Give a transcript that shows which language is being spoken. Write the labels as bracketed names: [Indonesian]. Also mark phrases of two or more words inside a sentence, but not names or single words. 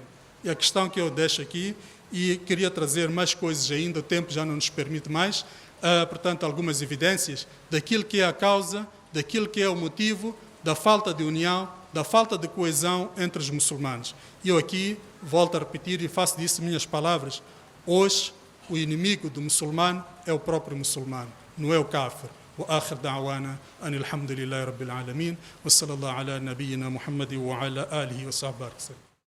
[Portuguese] E a questão que eu deixo aqui, e queria trazer mais coisas ainda, o tempo já não nos permite mais, portanto, algumas evidências daquilo que é a causa, daquilo que é o motivo da falta de união, da falta de coesão entre os muçulmanos. E eu aqui volto a repetir e faço disso minhas palavras. Hoje, o inimigo do muçulmano é o próprio muçulmano, não é o kafir. [Arabic] وآخر دعوانا أن الحمد لله رب العالمين وصلى الله على نبينا محمد وعلى آله وصحبه وسلم.